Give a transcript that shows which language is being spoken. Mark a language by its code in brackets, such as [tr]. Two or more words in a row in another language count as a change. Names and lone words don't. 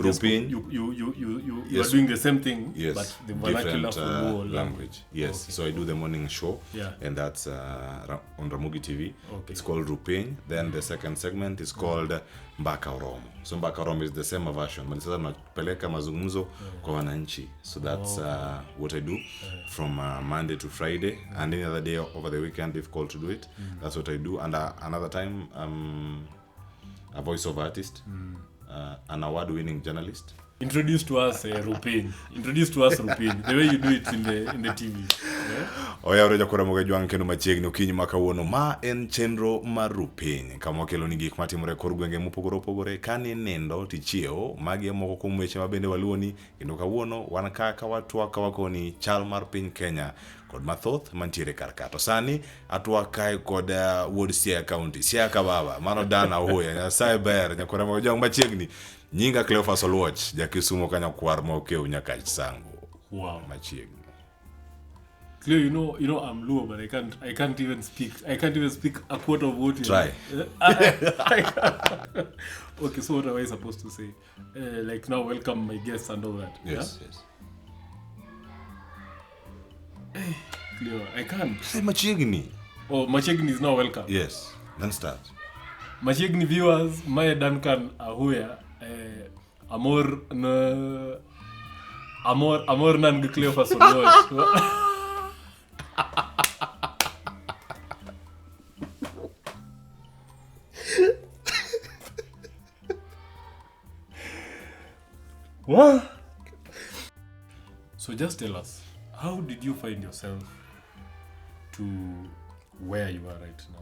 [en] Rupin, you are doing the same thing, yes, but the vernacular different language. Yes. Okay. So I do the morning show, and that's on Ramogi TV. Okay. It's called Rupin. Then the second segment is called Mbaka Oromo. So Mbaka Oromo is the same version, but [sw] sasa napeleka mazungumzo kwa wananchi. [en] So that's what I do from Monday to Friday, and any other day over the weekend if called to do it. That's what I do. And another time a voiceover artist, an award-winning journalist. Introduce to us Rupin. Introduce to us Rupin. The way you do it in the TV. [luo] Oya ureja kura mugajwang kenu machiegni okinyi makawuono ma en chenro mar Rupin. Kama kelo ni gik matimore kor gwenge mopogore opogore kani nindo tichiewo magi moko kuom weche mabende waluoni kendo kawuono wan kaka watwaka wakoni chal mar piny Kenya kod mathoth mantiere karka. To sani atwaka kod Ward Siaya County. Siaya baba mano dana hoya Nyasaye ber nyakora mugajwang machiegni nyinga CLEOPHAS OTIENO jakisumo kanya kwar ma okeu nyaka sango. [en] Wow. [luo] Machiegni. [en] Cleo, you know I'm Luo, but I can't even speak a quarter of what you try. Okay, so what am I supposed to say? Like now welcome my guests and all that. Yes, yes. Hey, Cleo, I can't. Say Machiegni. Oh, Machiegni is now welcome. Yes, then start. Machiegni viewers, Maya Duncan Ahuya, Amor nan CLEOPHAS OTIENO. What? So just tell us, how did you find yourself to where you are right now?